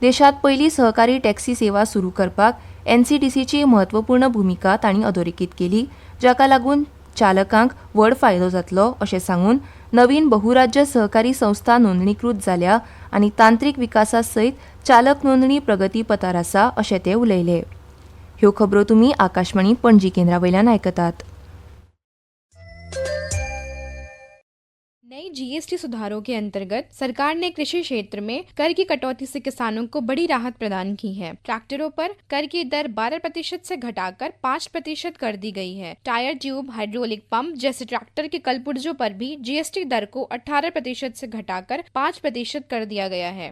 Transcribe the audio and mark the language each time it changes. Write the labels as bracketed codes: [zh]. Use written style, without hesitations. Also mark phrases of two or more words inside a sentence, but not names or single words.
[kok] देशात पहिली सहकारी टॅक्सी सेवा सुरू करपाक NCTCची म्हत्वपूर्ण भूमिका तांणी अधोरेखीत केली, जाका लागून चालकांक व्हड फायदो जातलो अशें सांगून नवीन बहुराज्य सहकारी संस्था नोंदणीकृत जाल्या आनी तांत्रीक विकासा सयत चालक नोंदणी प्रगतीपथार आसा अशें ते उलयले. ह्यो खबरो तुमी आकाशवाणी पणजी केंद्रावयल्यान आयकतात. [hi] नई GST सुधारों के अंतर्गत सरकार ने कृषि क्षेत्र में कर की कटौती से किसानों को बड़ी राहत प्रदान की है. ट्रैक्टरों पर कर की दर 12% से घटाकर 5% कर दी गई है. टायर, ट्यूब, हाइड्रोलिक पंप जैसे ट्रैक्टर के कलपुर्जों पर भी GST दर को 18% से घटाकर 5% कर दिया गया है.